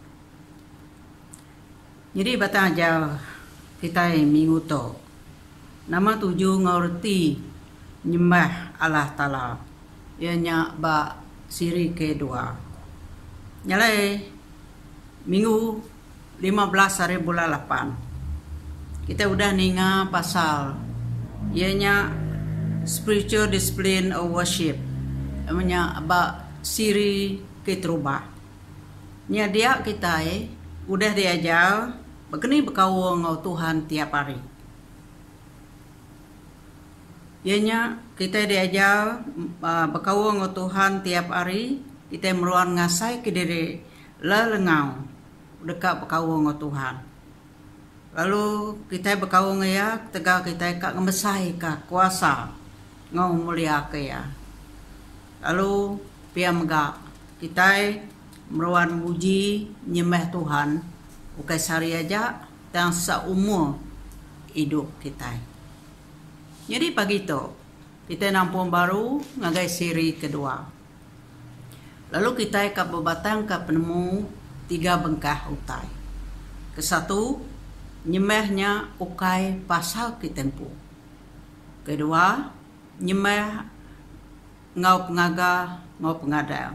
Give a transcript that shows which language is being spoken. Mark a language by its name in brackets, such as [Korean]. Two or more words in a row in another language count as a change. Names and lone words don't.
[Iban] Jadi batang aja kita minggu to nama tujuh ngerti nyembah Allah Ta'ala ianya ba siri kedua nyalai minggu 15 hari bulan 8 kita udah ninga pasal ianya [English] spiritual discipline of worship [Iban] namanya ba siri ketrubah nya dia kita udah diajar begini bekawang ngau Tuhan tiap hari ianya kita diajar bekawang ngau Tuhan tiap hari kita meruan ngasai ke diri lelengau dekat bekawang ngau Tuhan lalu kita bekawang ya tegak kita kak ngemesai kak kuasa ngau mulia ke ya lalu pia megak kita meruan muji nyembah Tuhan bukan sehari aja dan seumur hidup kita. Jadi pagi itu kita nampung baru ngagai siri kedua. Lalu kita ke bebatang ke penemu 3 bengkah utai. Kesatu nyembahnya ukai pasal kitempu. Kedua nyembah ngau pengaga ngau pengadang.